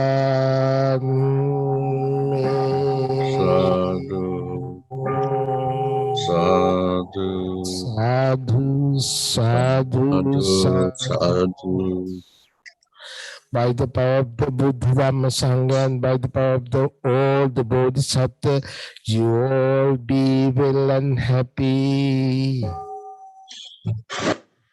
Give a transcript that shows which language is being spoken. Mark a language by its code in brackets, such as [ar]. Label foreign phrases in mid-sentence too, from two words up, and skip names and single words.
[en] Amen. Sadhu, Sadhu, sadhu. sadhu. By the power of the Buddha, Dhamma, Sangha, and by the power of all the Bodhisattva, you all be well and happy.